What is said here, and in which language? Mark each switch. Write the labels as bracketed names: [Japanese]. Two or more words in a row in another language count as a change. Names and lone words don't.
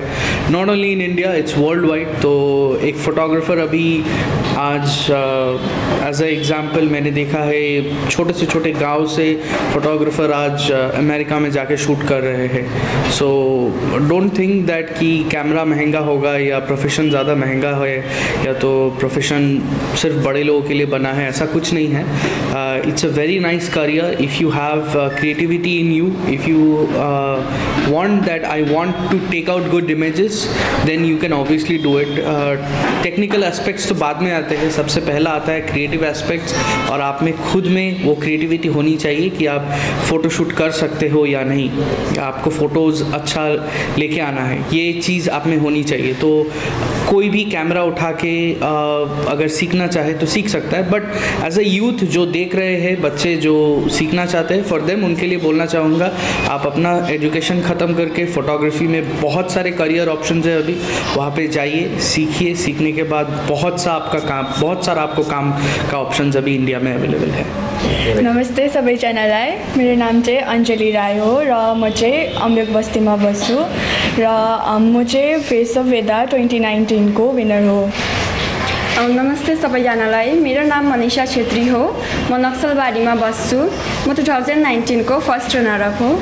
[English] Not only in India, it's world wide. [Hindi] तो एक फ़ोटोग्राफर अभी आज [English] as a example [Hindi] मैंने देखा है छोटे से छोटे गांव से फोटोग्राफर आज अमेरिका में जाके शूट कर रहे हैं. [English] so don't think that [Hindi] कि कैमरा महंगा होगा या प्रोफेशन ज़्यादा महंगा है या तो प्रोफेशन सिर्फ बड़े लोगों के लिए बना है. ऐसा कुछ नहीं है. [English] It's a very nice career if you have creativity in you. If you want that I want to take out good images, then you can obviously do it. technical aspects [Hindi] तो बाद में आते हैं. सबसे पहला आता है [English] creative aspects [Hindi] और आप में खुद में वो क्रिएटिविटी होनी चाहिए कि आप फ़ोटोशूट कर सकते हो या नहीं, या आपको फ़ोटोज़ अच्छा लेके आना है, ये चीज़ आप में होनी चाहिए. तो कोई भी कैमरा उठा के अगर सीखना चाहे तो सीख सकता है. [English] but as a youth [Hindi] जो देख रहे हैं, बच्चे जो सीखना चाहते हैं, [English] for them [Hindi] उनके लिए बोलना चाहूँगा आप अपना एजुकेशन ख़त्म करके फ़ोटोग्राफी में बहुत सारे [English] career options [Hindi] है अभी, वहाँ पे जाइए, सीखिए. सीखने के बाद बहुत सारा आपको काम का ऑप्शंस अभी इंडिया में अवेलेबल है. [Nepali] नमस्ते सबैजनालाई. मेरो नाम चाहिँ अञ्जली राई हो र म चाहिँ अम्बियोक बस्तीमा बस्छु र म चाहिँ फेस अफ वेदा 2019 को विनर हो. नमस्ते सबैजनालाई. मेरो नाम मनिषा छेत्री हो. म नक्सलबारीमा बस्छु. म 2019 को [English] first runner up [Nepali] हो.